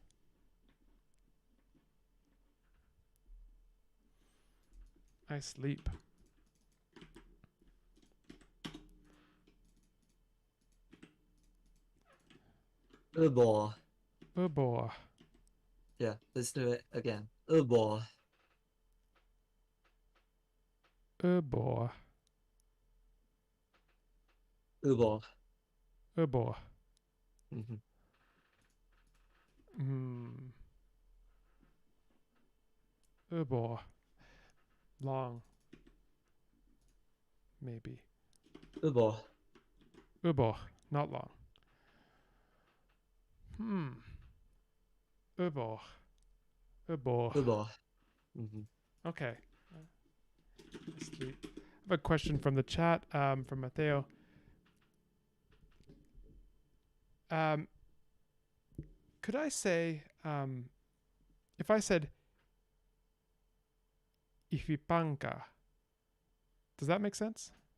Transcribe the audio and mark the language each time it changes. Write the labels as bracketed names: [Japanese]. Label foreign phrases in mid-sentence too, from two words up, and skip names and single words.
[English] I sleep. Ubo. Ubo. Yeah, let's do it again. Ubo. Ubo. Ubo. Ubo. Ubo. Long. Maybe. Ubo. Ubo. Not long. Ubo. Ubo. Ubo. Okay. Sleep. a question from the chat from Mateo. Could I say, if I said ifipanka, does that make sense?